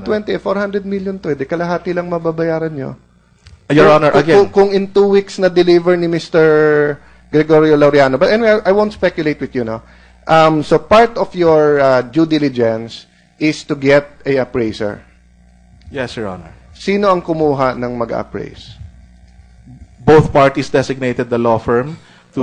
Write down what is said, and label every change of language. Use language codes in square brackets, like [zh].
[tl] 220, 400 million to. Di kalahati lang mababayaran nyo. [en] Your Honor, again. [tl] Kung in 2 weeks na deliver ni Mr. Gregorio Laureano. [en] But anyway, I won't speculate with you, no? So part of your due diligence is to get a appraiser. Yes, Your Honor. [tl] Sino ang kumuha ng mag-appraise? [en] Both parties designated the law firm to